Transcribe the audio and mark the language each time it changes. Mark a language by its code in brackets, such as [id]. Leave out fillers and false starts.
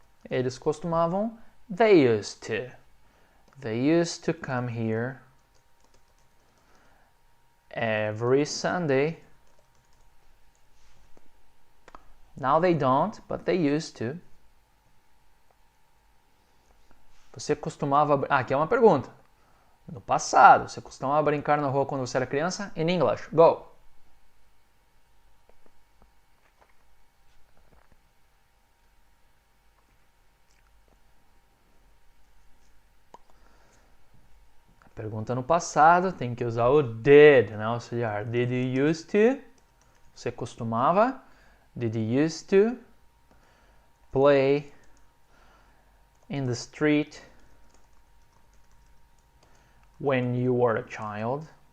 [pt] Eles costumavam, [en] they used to. They used to come here every Sunday. Now they don't, but they used to. [pt] Você costumava... aqui é uma pergunta. No passado, você costumava brincar na rua quando você era criança? [en] In English, go! [pt] Pergunta no passado, tem que usar o did, né? [en] Auxiliar. Did you used to? [pt] Você costumava? [en] Did you used to play in the street when you were a child?